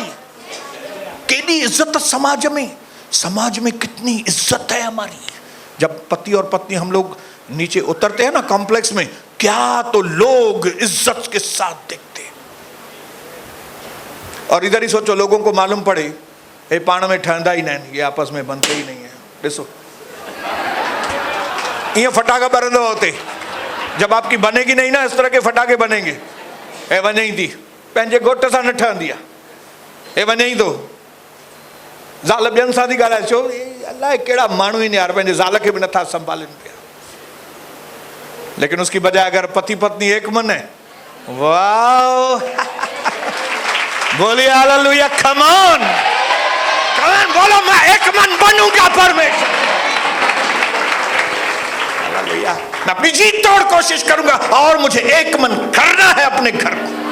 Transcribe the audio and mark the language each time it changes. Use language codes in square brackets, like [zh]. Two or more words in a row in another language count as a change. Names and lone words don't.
[hi] कितनी इज्जत समाज में कितनी इज्जत है हमारी। जब पति और पत्नी हम लोग नीचे उतरते हैं ना कॉम्प्लेक्स में, क्या तो लोग इज्जत के साथ देखते हैं। और इधर ही सोचो लोगों को मालूम पड़े ये [sd] पाण में ठहंदा [hi] ही नहीं, ये आपस में बनते ही नहीं है। ॾिसो ये फटाका बरंद होते जब आपकी बनेगी नहीं ना, इस तरह के फटाके बनेंगे। [sd] ए वने ही थी पंहिंजे घोट सां न ठहंदी आहे, ए वने ही तो ज़ाल ॿियनि सां थी ॻाल्हाए, छो अलाए कहिड़ा माण्हू आहिनि यार, पंहिंजे ज़ाल खे बि नथा संभालनि पिया। [hi] लेकिन उसकी बजाय अगर पति पत्नी एक मन है, वाह बोलिए हालेलुया, कम ऑन बोलो, मैं एक मन बनूंगा परमेश्वर। हालेलुया, मैं अपनी जी तोड़ कोशिश करूंगा और मुझे एक मन करना है अपने घर को।